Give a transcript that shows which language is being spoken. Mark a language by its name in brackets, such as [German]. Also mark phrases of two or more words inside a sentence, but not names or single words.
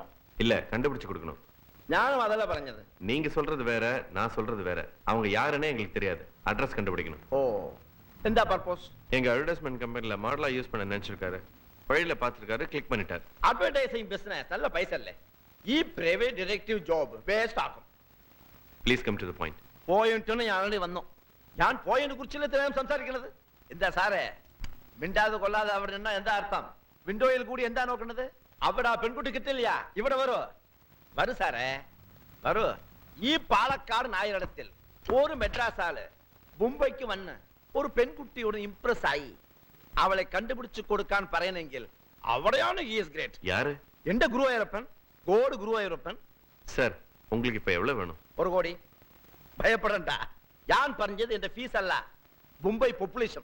[Tamil] இல்ல, கண்டுபிடிச்சு கொடுக்கணும். [Malayalam] ഞാനും അതല്ല പറഞ്ഞത്. [Tamil] நீங்க சொல்றது வேற, நான் சொல்றது வேற. அவங்க யாருன்னே எங்களுக்கு தெரியாது. அட்ரஸ் கண்டுபிடிக்கணும். ஓ, എന്താ பர்பஸ்? எங்க [English] advertisement companyல [Tamil] மாடலா யூஸ் பண்ண நினைச்சிருக்காரு. வழியில பாத்துருக்காரு, கிளிக் பண்ணிட்டார். [English] advertising business [Tamil] நல்ல பைசா இல்ல. [Malayalam] ഈ [English] private detective job waste [Malayalam] ആക്കും. [English] please come to the point. [Malayalam] പോയിന്റിന് ഞാൻ ആൾറെഡി വന്നു. ഞാൻ പോയിന്റിനെ കുറിച്ചല്ലേ ഞാൻ സംസാരിക്കുന്നത്. എന്താ സാറേ മിണ്ടാതെ കൊള്ളാതെ അവിടെ നിന്നാ എന്താ അർത്ഥം? വിൻഡോയിൽ കൂടി എന്താ നോക്കുന്നത്? അവിടെ ആ പെൺകുട്ടി കിട്ടില്ല. ഇവിടെ വരൂ വരൂ സാറേ വരൂ. ഈ പാലക്കാട് നായരിടത്തിൽ ഒരു മെഡ്രാസ് ആള് മുംബൈക്ക് വന്ന് ഒരു പെൺകുട്ടിയോട് ഇംപ്രസ് ആയി അവളെ കണ്ടുപിടിച്ചു കൊടുക്കാൻ പറയണമെങ്കിൽ അവിടെയാണ് [English] he is great. [Tamil] யாரு? [Malayalam] എന്റെ ഗുരുവായൂരപ്പൻ, ഗോഡ് ഗുരുവായൂരപ്പൻ. [Tamil] சார், உங்களுக்கு இப்ப எவ்வளவு வேணும்? [Malayalam] 1 കോടി. ഭയപ്പെടണ്ട, ഞാൻ പറഞ്ഞത് എന്റെ ഫീസ് അല്ല, മുംബൈ പോപ്പുലേഷൻ.